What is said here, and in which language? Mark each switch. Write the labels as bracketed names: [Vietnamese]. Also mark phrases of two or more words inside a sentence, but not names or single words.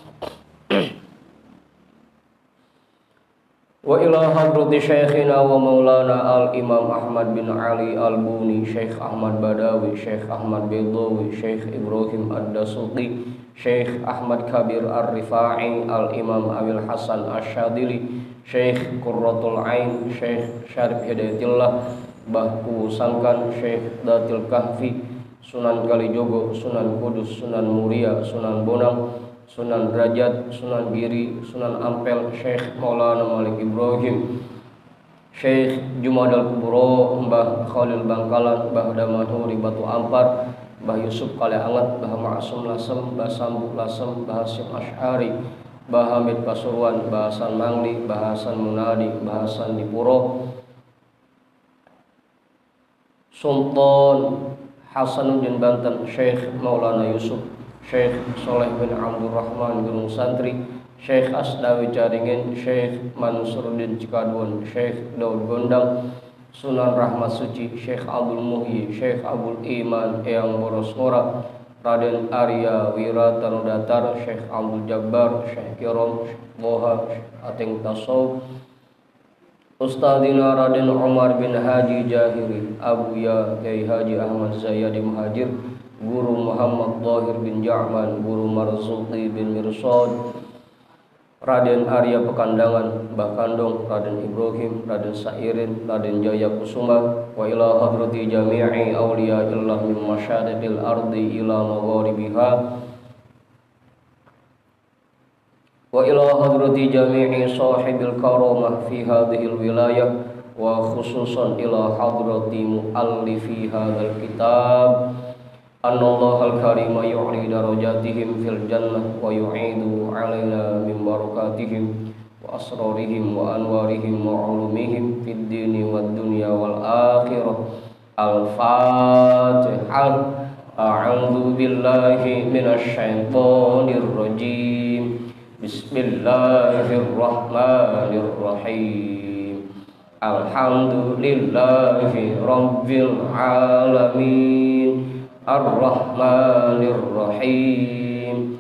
[Arabic] وإلى حضرة شيخنا ومولانا الإمام Ahmad bin Ali Al-Buni, Syekh Ahmad Badawi, Syekh Ahmad Bedawi, Syekh Ibrahim Ad-Dasuqi, Syekh Ahmad Kabir Ar-Rifa'i, Al-Imam Abil Hasan Asyadili, Syekh Qurratul Ain, Syekh Syarif Hidayatillah, Bahku Sangkan, Syekh Datil Kahfi, Sunan Kalijogo, Sunan Kudus, Sunan Muria, Sunan Bonang, Sunan Derajat, Sunan Giri, Sunan Ampel, Syekh Maulana Malik Ibrahim, Syekh Jumadal Kubro, Mbah Khalil Bangkalan, Mbah Damanhuri Batu Ampar, Mbah Yusuf Kale Anget, Mbah Ma'asum Lasem, Mbah Sambu Lasem, Mbah Hasyim Asy'ari, Mbah Hamid Pasuruan, Mbah Hasan Mangli, Mbah Hasan Munadi, Mbah Hasan Dipuro, Sultan Hasanuddin Banten, Syekh Maulana Yusuf, Syekh Soleh bin Abdurrahman Gunung Santri, Syekh Asdawi Caringin, Syekh Mansuruddin Cikadun, Syekh Daud Gondang, Sunan Rahmat Suci, Syekh Abdul Muhyi, Syekh Abdul Iman Eyang Boros Ngora, Raden Arya Wira Tanudatar, Syekh Abdul Jabbar, Syekh Kirom, Syekh Boha, Syekh Ating Tasawuf, Ustadzina Raden Umar bin Haji Jahiri, Abuya Kiai Haji Ahmad Zayyadi Muhajir, Guru Muhammad Dhahir bin Ja'man, Guru Marzuqi bin Mirsad, Raden Arya Pekandangan, Mbah Kandong, Raden Ibrahim, Raden Sairin, Raden Jaya Kusuma, وإلى حضرة جميع أولياء الله من مشارق الأرض إلى مغاربها, وإلى حضرة جميع صاحب الكرامة في هذه الولاية وخصوصا إلى حضرة مؤلف هذا الكتاب. أن الله الكريم يعلي درجاتهم في الجنة ويعيد علينا من بركاتهم وأسرارهم وأنوارهم وعلومهم في الدين والدنيا والآخرة. Al-Fatihah. أعوذ بالله من الشيطان الرجيم. بسم الله الرحمن الرحيم. الحمد لله رب العالمين. الرحمن الرحيم.